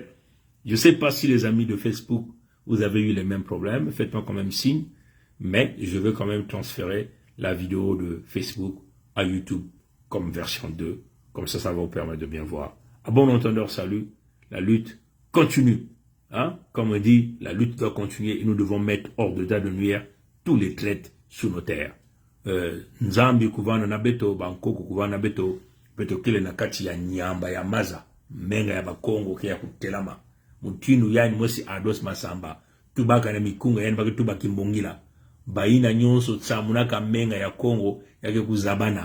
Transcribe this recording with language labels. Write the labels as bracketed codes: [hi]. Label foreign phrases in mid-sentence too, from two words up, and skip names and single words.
[fr] Je ne sais pas si les amis de Facebook, vous avez eu les mêmes problèmes, faites-moi quand même signe, mais je vais quand même transférer la vidéo de Facebook à YouTube comme version 2, comme ça va vous permettre de bien voir. À bon entendeur, salut, la lutte continue. Hein? Comme on dit, la lutte doit continuer et nous devons mettre hors de date de nuire tous les traites sous nos terres. [kg] Nzambi kuvana na beto, bankoko kuvana beto, beto kile na kati ya nyamba ya maza, menga ya bakongo kia kutelama. Mutinu yani mwesi Ados Massamba, tubaka na mikunga yani baki tubaki mbongila. Baina nyonso tsamunaka menga ya Kongo yake kuzabana.